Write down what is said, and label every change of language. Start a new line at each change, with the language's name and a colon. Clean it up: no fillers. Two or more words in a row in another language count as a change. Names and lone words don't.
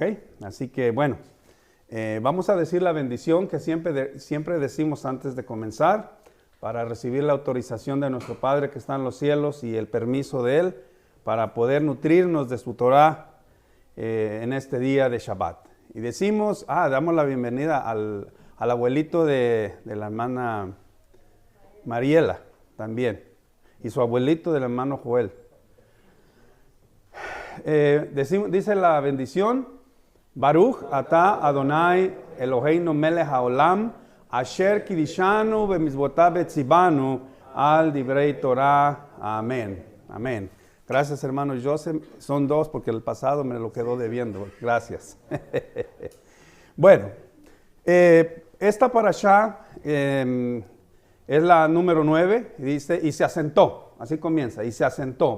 Spanish: Así que, bueno, vamos a decir la bendición que siempre decimos antes de comenzar, para recibir la autorización de nuestro Padre que está en los cielos y el permiso de Él, para poder nutrirnos de su Torah en este día de Shabbat. Y decimos, damos la bienvenida al abuelito de la hermana Mariela también, y su abuelito del hermano Joel. Dice la bendición,
Hebrew: ברוך אתה אדוני אלוהינו מלך העולם, אשר קידשנו במצוותיו וציוונו על דברי תורה.
Spanish: Amén. Amén. Gracias, hermano Joseph. Son dos porque el pasado me lo quedó debiendo. Gracias. Bueno, esta parashá es la número 9. Dice, y se asentó. Así comienza, y se asentó.